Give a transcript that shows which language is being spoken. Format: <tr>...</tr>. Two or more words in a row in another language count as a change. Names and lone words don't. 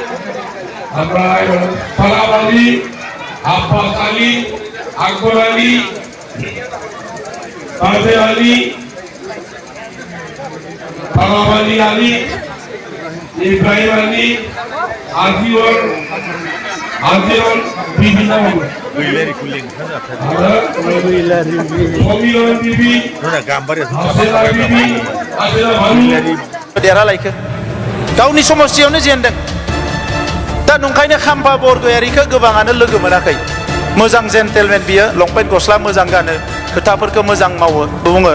<bn>সালাম আলী, আব্বাস আলী, আকবর আলী, তাজে আলী, সালাম আলী আলী, ইব্রাহিম আলী, আজিওর বিভিন্ন</bn> <brx>देरहालायखो गावनि समस्थियावनो जेनदों दा नंखायनो खाम्फा बरगयारिखौ गोबाङानो लोगो मोनाखै मोजां जेन्टेलमेन बियो लंपेन्ट गस्ला मोजां गानो खोथाफोरखौ मोजां मावो बुङो</brx>